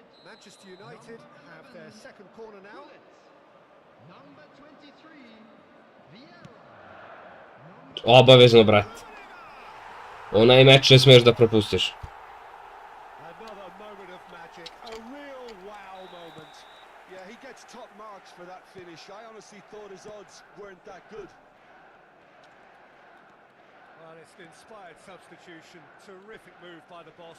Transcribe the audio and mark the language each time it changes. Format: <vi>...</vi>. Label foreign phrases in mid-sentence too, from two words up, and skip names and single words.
<en>Manchester United have their second corner now. Number 23, Vieira.</en> <sr>Obavezno, brat. Onaj meč ne smiješ da propustiš.</sr> <en>Another moment of magic, a real wow moment. Yeah, he gets top marks for that finish. I honestly thought his odds weren't that good. Well, it's an inspired substitution. Terrific move by the boss.</en>